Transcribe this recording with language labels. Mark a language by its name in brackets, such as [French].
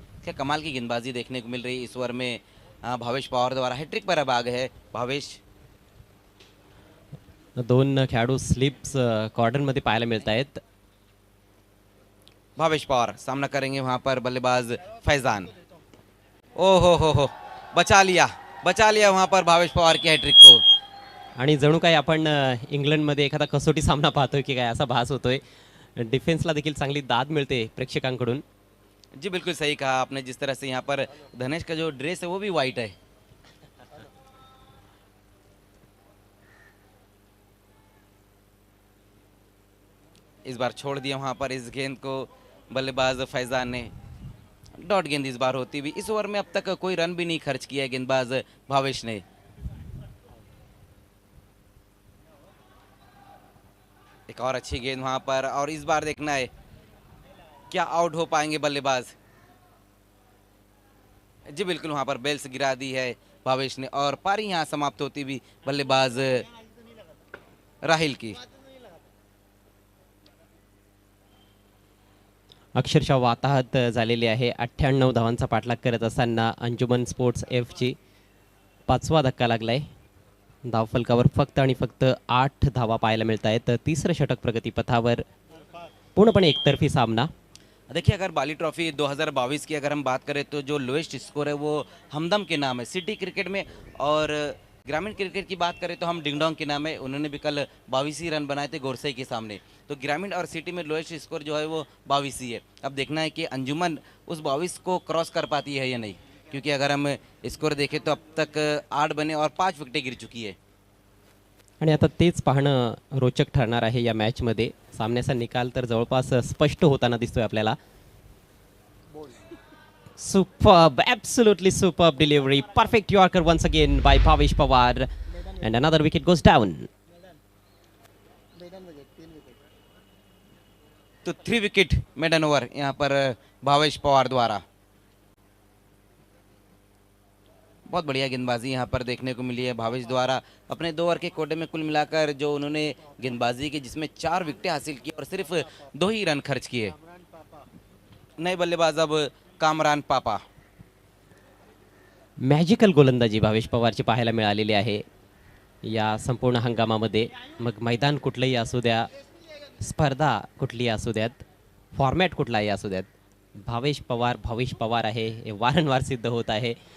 [Hindi] क्या कमाल की गेंदबाजी देखने को मिल रही है इस ओवर में. भावेश पवार द्वारा हैट्रिक पर अब आ गए है भावेश. [Marathi] 2 खेळाडू स्लिप्स कॉर्डरमध्ये पाहायला मिळत आहेत. [Hindi] भावेश पवार सामना करेंगे वहां पर बल्लेबाज फैजान. ओ हो बचा लिया वहां पर भावेश पवार की हैट्रिक को. [Marathi] आणि जणू काही आपण इंग्लंडमध्ये एखादा कसोटी सामना पाहतोय की काय असा भास होतोय. डिफेन्सला देखील चांगली दाद मिळते प्रेक्षकांकडून. [Hindi] जी बिल्कुल सही कहा आपने. जिस तरह से यहाँ पर धनेश का जो ड्रेस है वो भी वाइट है. इस बार छोड़ दिया वहां पर इस गेंद को बल्लेबाज फैजान ने. डॉट गेंद इस बार होती हुई. इस ओवर में अब तक कोई रन भी नहीं खर्च किया है गेंदबाज भावेश ने. एक और अच्छी गेंद वहां पर, और इस बार देखना है क्या आउट हो पाएंगे बल्लेबाज. जी बिल्कुल वहां पर बेल्स गिरा दी है भावेश ने, और पारी यहां समाप्त होती हुई बल्लेबाज राहिल की. [Marathi] अक्षरशः वाताहत झालेली आहे. 98 धावांचा पाठलाग करत असताना अंजुमन स्पोर्ट्स एफची 5वा धक्का लागलाय. धावफलकावर फक्त आणि फक्त 8 धावा पाहायला मिळत आहेत. तिसरं षटक प्रगतीपथावर. पूर्णपणे एकतर्फी सामना. [Hindi] देखिए अगर बाली ट्रॉफी 2022 की अगर हम बात करें तो जो लोएस्ट स्कोर है वो हमदम के नाम है सिटी क्रिकेट में, और ग्रामीण क्रिकेट की बात करें तो हम डिंगडोंग के नाम है. उन्होंने भी कल 22 ही रन बनाए थे गोरसई के सामने. तो ग्रामीण और सिटी में लोएस्ट स्कोर जो है वो 22 ही है. अब देखना है कि अंजुमन उस 22 को क्रॉस कर पाती है या नहीं, क्योंकि अगर हम स्कोर देखें तो अब तक 8 बने और 5 विकेटें गिर चुकी है. [Marathi] आणि आता तेच पाहणं रोचक ठरणार आहे या मॅचमध्ये. सामन्याचा निकाल तर जवळपास स्पष्ट होताना दिसतोय आपल्याला. [English] Superb, absolutely superb delivery. Perfect Yorker once again by Bhavesh Pawar. And another wicket goes down. [Hindi] तो 3 विकेट मेडन ओवर यहाँ पर भावेश पवार द्वारा. बहुत बढ़िया गेंदबाजी यहाँ पर देखने को मिली है भावेश द्वारा. अपने 2 ओवर के कोटे में कुल मिलाकर जो उन्होंने गेंदबाजी की जिसमें 4 विकेटें हासिल की और सिर्फ 2 ही रन खर्च किए. नए बल्लेबाज अब कामरान पापा. [Marathi] मॅजिकल गोलंदाजी भावेश पवारची पाहायला मिळालेली आहे या संपूर्ण हंगामामध्ये. मग मैदान कुठलंही असू द्या, स्पर्धा कुठलीही असू द्यात, फॉर्मॅट कुठलाही असू द्यात, भावेश पवार आहे हे वारंवार सिद्ध होत आहे.